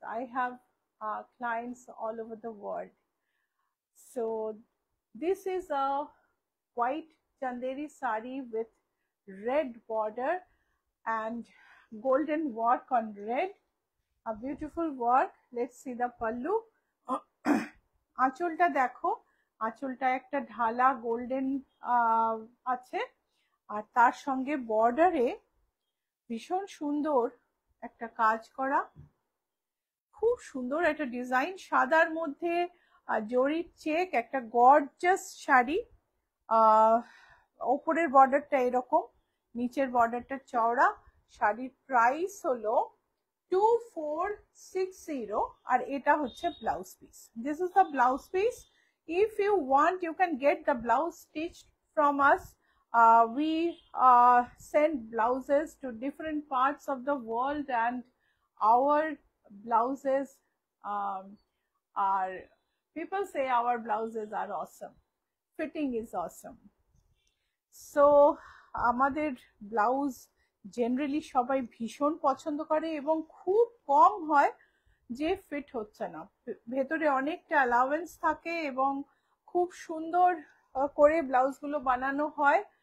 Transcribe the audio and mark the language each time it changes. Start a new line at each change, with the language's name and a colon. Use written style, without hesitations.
English: I have clients all over the world. So this is a white chanderi sari with red border and golden work on red, a beautiful work. Let's see the pallu.
Bangla: আঁচলটা দেখো, আঁচলটা একটা ঢালা golden আছে, আর তার সঙ্গে বর্ডারে ভীষণ সুন্দর একটা কাজ করা, খুব সুন্দর একটা ডিজাইন। সাদার মধ্যে জরির চেক, একটা গর্জাস শাড়ি। ওপরের বর্ডারটা এরকম, নিচের বর্ডারটা চওড়া। শাড়ির প্রাইস হলো 2460 আর এটা হচ্ছে blouse piece.
English: This is the blouse piece. If you want, you can get the blouse stitched from us. We send blouses to different parts of the world, and our blouses are, people say our blouses are awesome. Fitting is awesome.
Bangla: So আমাদের blouse generally সবাই ভীষণ পছন্দ করে এবং খুব কম হয় যে fit হচ্ছে না। ভেতরে অনেকটা অ্যালাউয়েন্স থাকে এবং খুব সুন্দর করে ব্লাউজগুলো বানানো হয়।